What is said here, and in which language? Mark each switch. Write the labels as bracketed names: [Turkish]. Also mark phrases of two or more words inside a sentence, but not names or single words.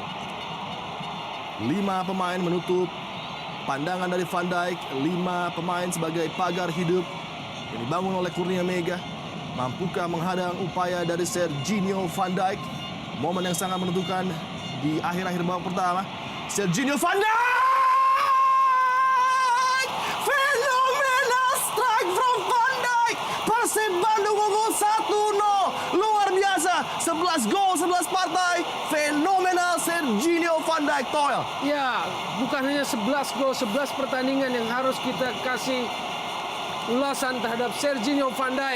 [Indonesian] 5 pemain menutup pandangan dari Van Dijk, 5 pemain sebagai pagar hidup yang dibangun oleh Kurnia Mega. Mampukah menghadang upaya dari Serginho van Dijk? Momen yang sangat menentukan di akhir-akhir babak pertama. Serginho van Dijk! [English] Phenomenal strike from Van Dijk! [Indonesian] Persib Bandung unggul 1-0. Luar biasa. 11 gol, 11 partai. Fenomenal Serginho van Dijk, Toel. Ya, bukan hanya 11 gol, 11 pertandingan yang harus kita kasih ulasan terhadap Serginho van Dijk.